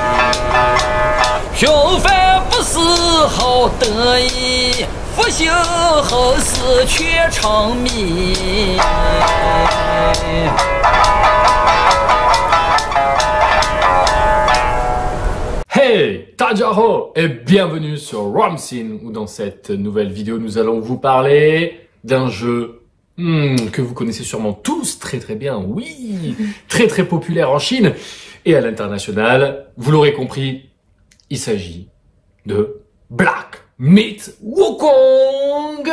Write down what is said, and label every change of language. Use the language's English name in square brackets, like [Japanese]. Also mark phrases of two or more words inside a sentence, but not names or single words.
[Chinese] 平凡不是好得意，复兴后世却成谜。 [French] Hey, [Chinese] 大家好 [French] et bienvenue sur Ramsin, où dans cette nouvelle vidéo nous allons vous parler d'un jeu que vous connaissez sûrement tous très bien, oui, très populaire en Chine et à l'international. Vous l'aurez compris, il s'agit de Black Myth Wukong.